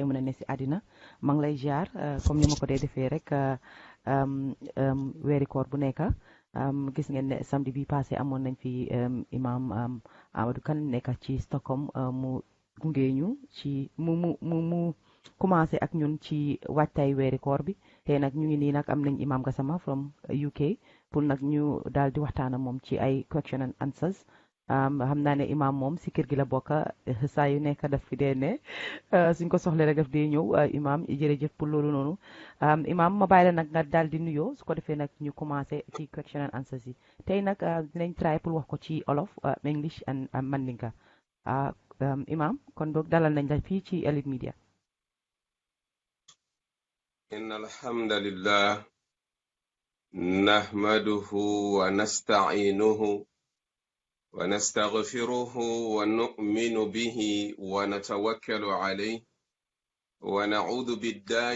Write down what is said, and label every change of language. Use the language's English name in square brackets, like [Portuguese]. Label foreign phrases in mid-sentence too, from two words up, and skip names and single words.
[Wolof] mën a ne si àddina maa ngi lay jaar comme ni ma ko dee defee rek weeri koor bu nekk gis ngeen ne samedi bi passé amoon nañ fi imam Amadou Kane nekk ci Stockholm mu gunge ñu ci mu commencé ak ñun ci waajtaay weeri koor bi te nag ñu ngi nii nag am nañ imam Gassama [English] from UK [Wolof] pour nag ñu daal di waxtaan ak moom ci ay [English] question and answers. [Wolof] xam naa ne imam moom si kër gi la bokk saa yu nekk daf fi dee ne suñ ko soxlee rek daf dee ñëw imam jërëjëf pour loolu noonu imam ma bàyyi la nag nga daal di nuyoo su ko defee nag ñu commencé ci [English] question and answers [Wolof] yi tey nag dinañ try pour wax ko ci olof [English] English and Mandinka [Wolof] imam kon boog dalal nañ la fii ci Elite Media. [Arabic] إن الحمد لله نحمده ونستعينه ونستغفره ونؤمن به ونتوكل عليه ونعوذ بالله